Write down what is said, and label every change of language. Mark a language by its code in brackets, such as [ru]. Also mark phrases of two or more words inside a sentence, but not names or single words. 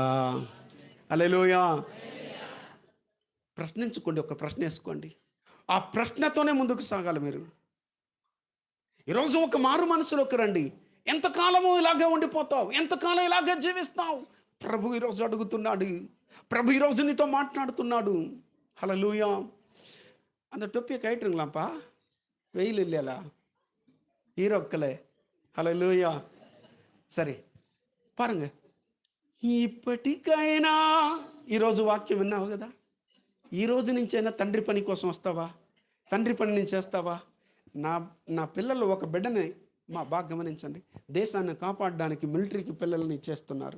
[te] హల్లెలూయా. ప్రశ్నించుకోండి, ఒక ప్రశ్న వేసుకోండి. ఆ ప్రశ్నతోనే ముందుకు సాగాలి మీరు. ఈరోజు ఒక మారు మనసులోకి రండి. ఎంతకాలము ఇలాగే ఉండిపోతావు? ఎంతకాలం ఇలాగే జీవిస్తావు? ప్రభు ఈరోజు అడుగుతున్నాడు. ప్రభు ఈరోజు నీతో మాట్లాడుతున్నాడు. హల్లెలూయా. [ta] அந்த டொப்பியை கயிட்டுருங்களாம்ப்பா, வெயில் இல்லையா ஹீரோக்களே. [te] హల్లెలూయా. సరే పారంగ. ఇప్పటికైనా ఈరోజు వాక్యం విన్నావు కదా, ఈ రోజు నుంచైనా తండ్రి పని కోసం వస్తావా? తండ్రి పని నుంచి చేస్తావా? నా పిల్లలు ఒక బిడ్డని బాగా గమనించండి, దేశాన్ని కాపాడడానికి మిలిటరీకి పిల్లల్ని ఇచ్చేస్తున్నారు.